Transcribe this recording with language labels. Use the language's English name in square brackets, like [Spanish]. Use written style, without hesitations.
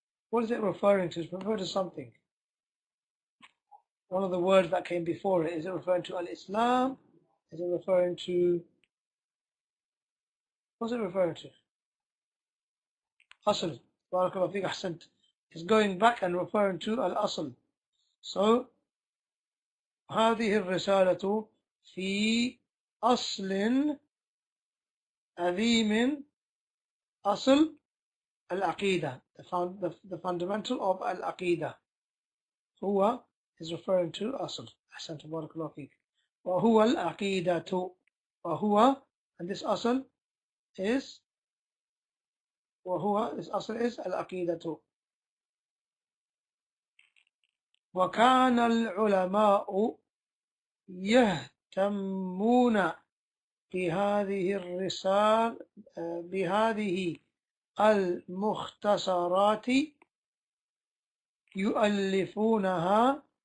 [English] What is it referring to? It's referring to something. One of the words that came before it. Is it referring to al-Islam? Is it referring to... What's it referring to? Asl. Barakallahu feek, ahsant. It's going back and referring to al-Asl. So, [Arabic] هذه الرسالة في أصل عظيم, أصل العقيدة, [English] the fundamental of al-Aqidah. هو is referring to Asl. [Arabic] أحسنت بارك الله فيك. وهو العقيدة. [English] وهو, and this Asl is, وهو, this Asl is العقيدة. [Arabic] وكان العلماء يهتمون بهذه الرسالة بهذه المختصرات يؤلفونها